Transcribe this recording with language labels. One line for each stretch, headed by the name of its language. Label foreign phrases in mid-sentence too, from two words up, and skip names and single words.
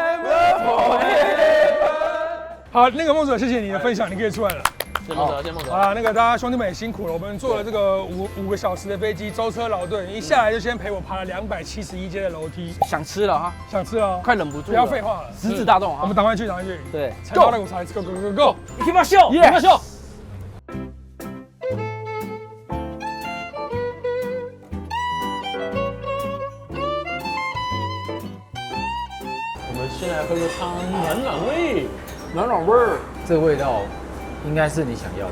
Chinese: 好，那个孟哲，谢谢你的分享，你可以出来了。谢谢孟哲，谢谢孟哲。好了，那个大家兄弟们也辛苦了，我们坐了这个5个小时的飞机，舟车劳顿，一下来就先陪我爬了271阶的楼梯，想吃了哈，想吃哦，快忍不住了。不要废话了，食指大动我哈。们赶快去，赶快去。对才到那个才
English: go go go go。
Japanese: 行きましょう。行きましょう。
Chinese: 我们先来喝个汤，暖暖胃。暖暖味儿，这个味道应该是你想要的。